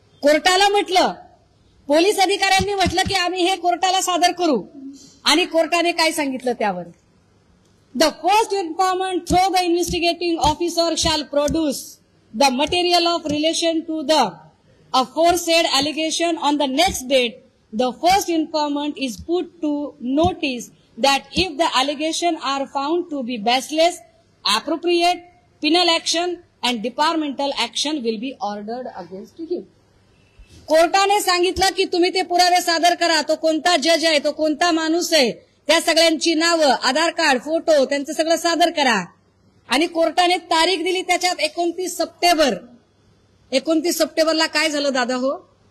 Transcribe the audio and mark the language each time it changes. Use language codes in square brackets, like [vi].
[mr] कोर्टाला म्हटलं, पोलीस अधिकाऱ्यांनी म्हटलं की आम्ही हे कोर्टाला सादर करू आणि कोर्टाने काय सांगितलं त्यावर. [en] The first informant through the investigating officer shall produce the material of relation to the aforesaid allegation on the next date. The first informant is put to notice that if the allegation are found to be baseless, appropriate penal action and departmental action will be ordered against him. [mr] कोर्टाने सांगितलं की तुम्ही ते पुरावे सादर करा. तो कोणता जज आहे, तो कोणता माणूस आहे, त्या सगळ्यांची नावं, आधार कार्ड, फोटो, त्यांचं सगळं सादर करा. आणि कोर्टाने तारीख दिली त्याच्यात 29 सप्टेंबर. 29 सप्टेंबरला काय झालं दादा हो?